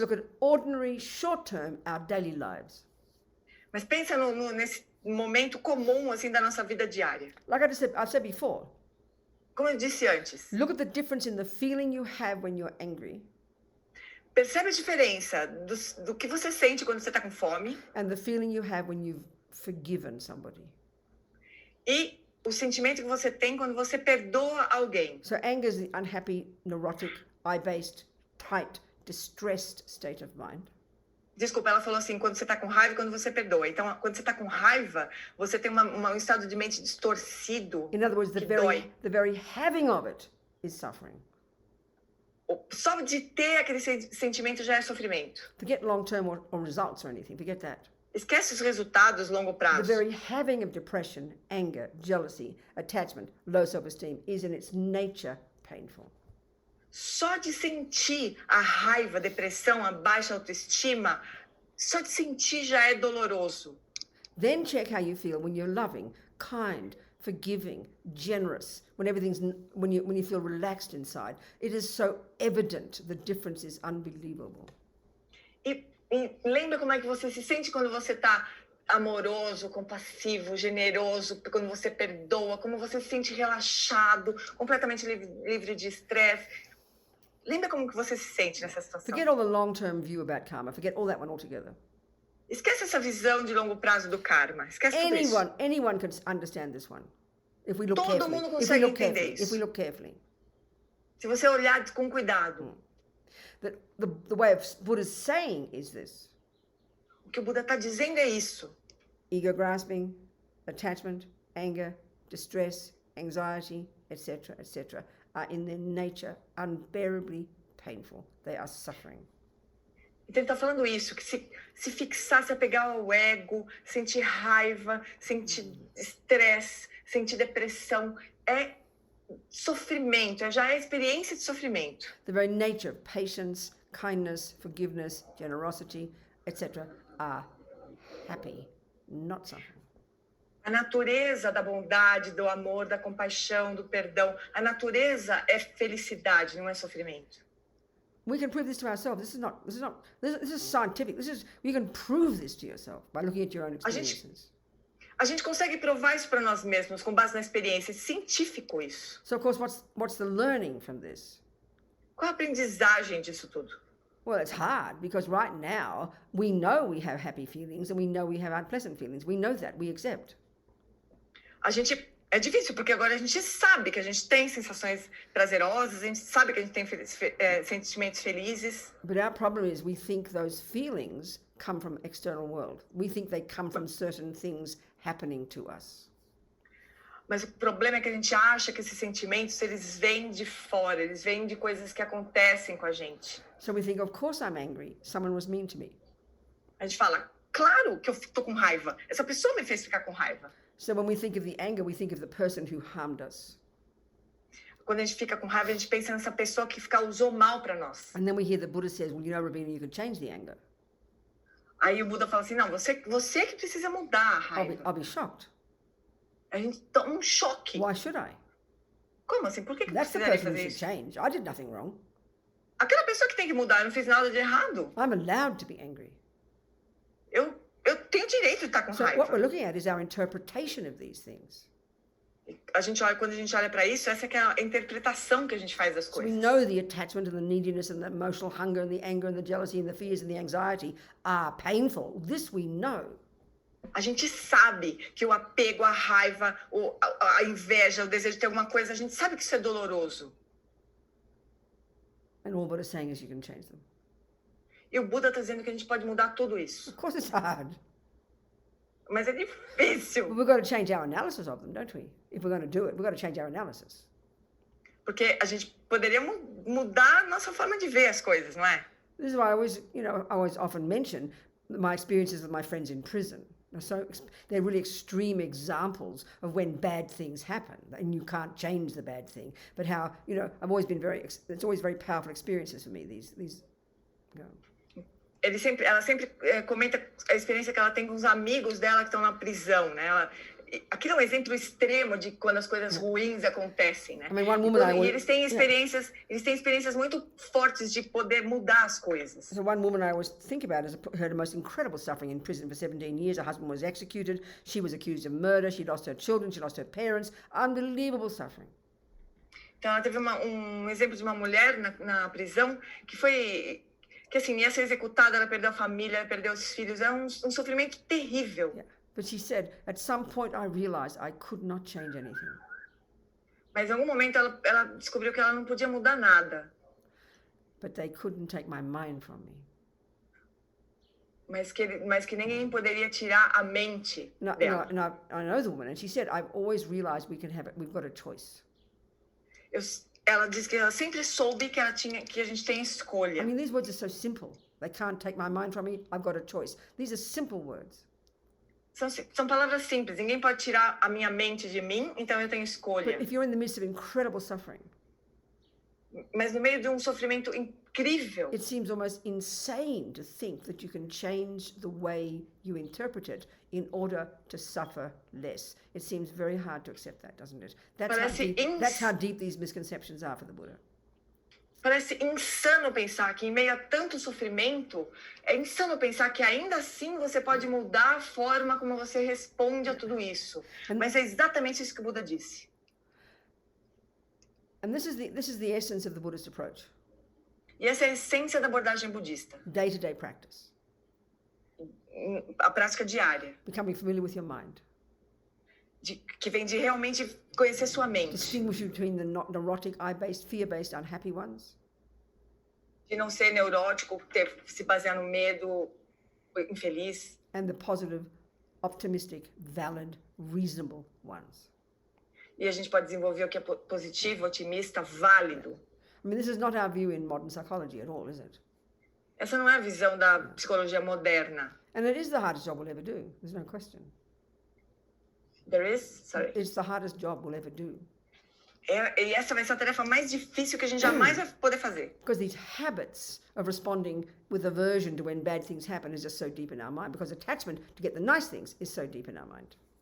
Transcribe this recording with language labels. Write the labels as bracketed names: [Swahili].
[English] look at ordinary short term, our daily lives. [Portuguese] Mas pensa momento comum assim da nossa vida diária. [English] Like I've said before, [Portuguese] Como eu disse antes, [English] look at the difference in the feeling you have when you're angry [Portuguese] percebe a diferença do que você sente quando você está com fome [English] and the feeling you have when you've forgiven somebody. [Portuguese] e o sentimento que você tem quando você perdoa alguém. [English] So anger is the unhappy, neurotic, I-based, tight, distressed state of mind. [Portuguese] Desculpa, ela falou assim, quando você está com raiva e quando você perdoa. Então, quando você está com raiva, você tem um estado de mente distorcido. [English] In other words, the very having of it is suffering. [Portuguese] Só de ter aquele sentimento já é sofrimento. [English] Forget long-term or results or anything. Forget that. [Portuguese] Esquece os resultados longo prazo. [English] The very having of depression, anger, jealousy, attachment, low self-esteem is in its nature painful. [Portuguese] Só de sentir a raiva, a depressão, a baixa autoestima, só de sentir já é doloroso. [English] Then check how you feel when you're loving, kind, forgiving, generous, when you feel relaxed inside. It is so evident the difference is unbelievable. [Portuguese] E lembra como é que você se sente quando você está amoroso, compassivo, generoso, quando você perdoa, como você se sente relaxado, completamente livre de estresse. Lembra como que você se sente nessa situação? [English] Forget all the long-term view about karma. Forget all that one altogether. [Portuguese] Esquece essa visão de longo prazo do karma. Esquece tudo isso. [English] Anyone can understand this one. If we look [Portuguese] Todo [English] carefully. [Portuguese] mundo consegue entender isso. [English] If we look carefully. [Portuguese] Se você olhar com cuidado. [English] The way of Buddha's saying is this. [Portuguese] O que o Buda está dizendo é isso. [English] Ego grasping, attachment, anger, distress, anxiety, etc., etc., are in their nature unbearably painful. They are suffering. [Portuguese] Então ele está falando isso, que se fixar, se apegar ao ego, sentir raiva, sentir estresse, sentir depressão, é sofrimento, já é experiência de sofrimento. [English] The very nature of patience, kindness, forgiveness, generosity, etc., are happy, not suffering. [Portuguese] A natureza da bondade, do amor, da compaixão, do perdão, a natureza é felicidade, não é sofrimento. [English] We can prove this to ourselves. This is scientific. You can prove this to yourself by looking at your own experiences. [Portuguese] A gente consegue provar isso para nós mesmos com base na experiência, é científico isso. [English] So of course, what's the learning from this? [Portuguese] Qual a aprendizagem disso tudo? [English] Well, it's hard because right now we know we have happy feelings and we know we have unpleasant feelings. We know that, we accept. [Portuguese] É difícil porque agora a gente sabe que a gente tem sensações prazerosas, a gente sabe que a gente tem sentimentos felizes. [English] But our problem is we think those feelings come from external world. We think they come from certain things happening to us. [Portuguese] Mas o problema é que a gente acha que esses sentimentos, eles vêm de fora, eles vêm de coisas que acontecem com a gente. [English] So we think, of course I'm angry. Someone was mean to me. [Portuguese] A gente fala, claro que eu tô com raiva. Essa pessoa me fez ficar com raiva. [English] So when we think of the anger, we think of the person who harmed us. [Portuguese] Quando a gente fica com raiva, a gente pensa nessa pessoa que causou mal para nós. [English] And then we hear the Buddha says, well, you know, Robina, you can change the anger. [Portuguese] Aí o Buda fala assim, não, você que precisa mudar a raiva. [English] I'll be shocked. [Portuguese] A gente toma um choque. [English] Why should I? [Portuguese] Como assim? Por que [English] That's the [Portuguese] precisaria [English] person who [Portuguese] fazer [English] should [Portuguese] isso? [English] change. I did nothing wrong. [Portuguese] Aquela pessoa que tem que mudar, eu não fiz nada de errado. [English] I'm allowed to be angry. [Portuguese] Eu tenho direito de estar com [English] So [Portuguese] raiva. [English] what we're looking at is our interpretation of these things. [Portuguese] Quando a gente olha para isso, essa que é a interpretação que a gente faz das [English] So we [Portuguese] coisas. [English] know the attachment and the neediness and the emotional hunger and the anger and the jealousy and the fears and the anxiety are painful. This we know. [Portuguese] A gente sabe que o apego, a raiva, a inveja, o desejo de ter alguma coisa, a gente sabe que isso é doloroso. [English] And all Buddha is saying is you can change them. [Portuguese] E o Buda está dizendo que a gente pode mudar tudo isso. [English] Of course it's hard. [Portuguese] Mas é difícil. [English] But we've got to change our analysis of them, don't we? If we're going to do it, we've got to change our analysis. [Portuguese] Porque a gente poderia mudar a nossa forma de ver as coisas, não é? [English] This is why I always often mention my experiences with my friends in prison. They're really extreme examples of when bad things happen, and you can't change the bad thing. But how, I've always been it's always very powerful experiences for me, these. [Portuguese] Ela sempre comenta a experiência que ela tem com os amigos dela que estão na prisão, né? aquilo é um exemplo extremo de quando as coisas ruins acontecem, né? [English] I mean, one woman [Portuguese] E eles têm experiências muito fortes de poder mudar as coisas. [English] So one woman I always think about has had the most incredible suffering in prison for 17 years. Her husband was executed. She was accused of murder. She lost her children. She lost her parents. Unbelievable suffering. [Portuguese] Então ela teve um exemplo de uma mulher na prisão que assim, ia ser executada, ela perdeu a família, ela perdeu os filhos, é um sofrimento terrível. [English] Yeah. But she said, at some point I realized I could not change anything. [Portuguese] Mas em algum momento ela descobriu que ela não podia mudar nada. [English] But they couldn't take my mind from me. [Portuguese] Mas que ninguém poderia tirar a mente dela. [English] I know the woman, and she said, I've always realized we've got a choice. [Portuguese] Ela disse que ela sempre soube que a gente tem escolha. [English] I mean, these words are so simple. They can't take my mind from me. I've got a choice. These are simple words. [Portuguese] São palavras simples. Ninguém pode tirar a minha mente de mim, então eu tenho escolha. [English] But if you're in the midst of incredible suffering, [Portuguese] mas no meio de um sofrimento incrível, [English] it seems almost insane to think that you can change the way you interpret it in order to suffer less. It seems very hard to accept that, doesn't it? That's how deep these misconceptions are for the Buddha. [Portuguese] Parece insano pensar que em meio a tanto sofrimento, é insano pensar que ainda assim você pode mudar a forma como você responde a tudo isso. Mas é exatamente isso que o Buda disse. [English] And this is the essence of the Buddhist approach. [Portuguese] E essa é a essência da abordagem budista. [English] Day-to-day practice. [Portuguese] A prática diária. [English] Becoming familiar with your mind. [Portuguese] Que vem de realmente conhecer sua mente. [English] Distinguish between the neurotic, I-based, fear-based, unhappy ones. [Portuguese] De não ser neurótico, se basear no medo, infeliz. [English] And the positive, optimistic, valid, reasonable ones. [Portuguese] E a gente pode desenvolver o que é positivo, otimista, válido. [English] I mean, this is not our view in modern psychology at all, is it? [Portuguese] Essa não é a visão da psicologia moderna. [English] And it is the hardest job we'll ever do. There's no question. Sorry. It's the hardest job we'll ever do. [Portuguese] E essa vai ser a tarefa mais difícil que a gente jamais vai poder fazer. [English] Because these habits of responding with aversion to when bad things happen is just so deep in our mind. Because attachment to get the nice things is so deep in our mind.